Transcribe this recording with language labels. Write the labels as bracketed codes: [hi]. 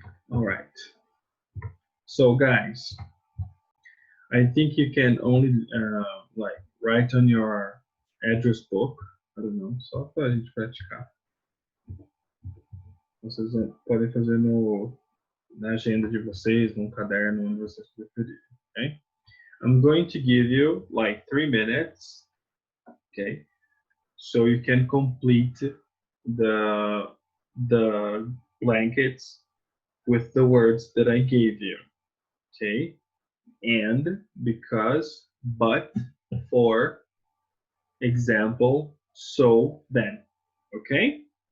[en] All right. So guys, I think you can only like write on your address book. I don't know, [pt] só para a gente praticar. Vocês podem fazer na agenda de vocês, num caderno, onde vocês preferirem, okay? [en] I'm going to give you like 3 minutes, okay? So you can complete the blankets with the words that I gave you, okay? And, because, but, for, example, so, then, okay?